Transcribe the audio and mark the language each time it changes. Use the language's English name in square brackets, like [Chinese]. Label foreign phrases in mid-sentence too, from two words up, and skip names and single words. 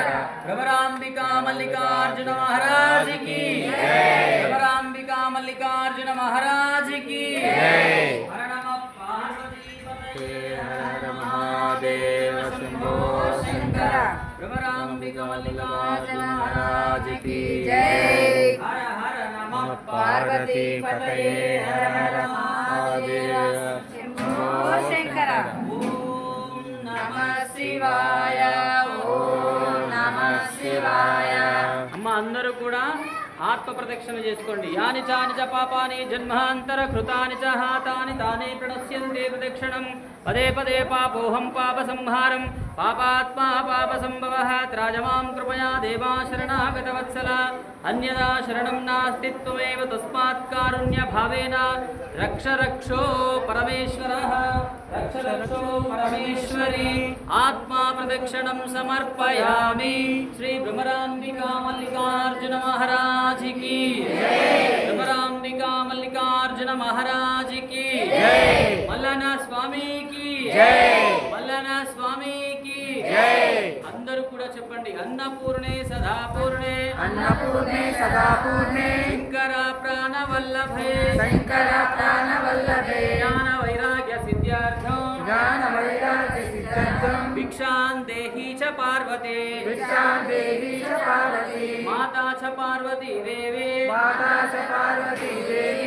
[Hindi] भ्रमरांबिका मल्लिकार्जुन महाराज की जय। भ्रमरांबिका मल्लिकार्जुन महाराज की जय। [Sanskrit] हर नमः पार्वती पतये हर महादेव शंभो शंकर [Hindi] भ्रमरांबिका मल्लिकार्जुन महाराज की [Sanskrit] जय। हर हर नमः पार्वती पतये हर हर महादेव शंभो शंकर ओम नमः शिवाय ओम नमः शिवाय [Telugu] అమ్మ అందరూ కూడా ఆత్మ ప్రదక్షిణ చేసుకోండి. [Sanskrit] యాని చాని చ పాపాని జన్మాంతర కృతాని చ హాతాని తానే ప్రణశ్యంతే ప్రదక్షిణం పదే పదే పాపోహం పాప సంహారం పాపాత్మా పాప సంభవః త్రాజమాం కృపయా దేవా శరణాగత వత్సల అన్యదా శరణం నాస్తి త్వమేవ తస్మాత్ కారుణ్య భావేన రక్ష రక్షో పరమేశ్వరః రక్ష రక్షో పరమేశ్వరి ఆత్మా ప్రదక్షిణం సమర్పయామి. [Hindi] శ్రీ భ్రమరాంబికా మల్లికార్జున మహారాజ్ की जय। भ्रमरांबिका मल्लिकार्जुन महाराज की जय। मल्लना स्वामी की जय। मल्लना स्वामी की जय। [Telugu] अंदरू కూడా చెప్పండి [Sanskrit] అన్నపూర్ణే సదాపూర్ణే अन्नपूर्णे सदापूर्णे శంకర ప్రాణవల్లభే शंकर प्राणवल्लभे జ్ఞాన వైరాగ్య సిద్ధ్యార్థం ज्ञान वैराग्य सिद्ध्यर्थं భిక్షాం దేహి చ పార్వతే भिक्षां देहि च पार्वती మాతా చ పార్వతీ దేవి माता च पार्वती देवी